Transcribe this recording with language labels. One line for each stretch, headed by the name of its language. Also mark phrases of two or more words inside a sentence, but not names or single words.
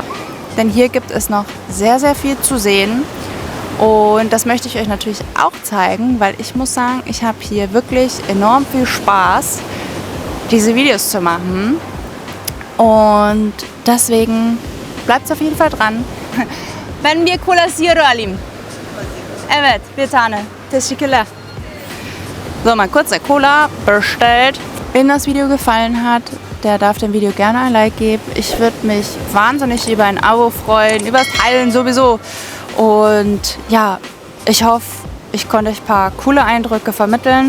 German: Denn hier gibt es noch sehr, sehr viel zu sehen. Und das möchte ich euch natürlich auch zeigen, weil ich muss sagen, ich habe hier wirklich enorm viel Spaß, diese Videos zu machen. Und deswegen bleibt auf jeden Fall dran.
Turkish: Ben bir cola zero alayım. Evet, bir tane. Teşekkürler.
German: So, mal kurz der Cola bestellt. Wem das Video gefallen hat, der darf dem Video gerne ein Like geben. Ich würde mich wahnsinnig über ein Abo freuen, über das Teilen sowieso. Und ja, ich hoffe, ich konnte euch ein paar coole Eindrücke vermitteln.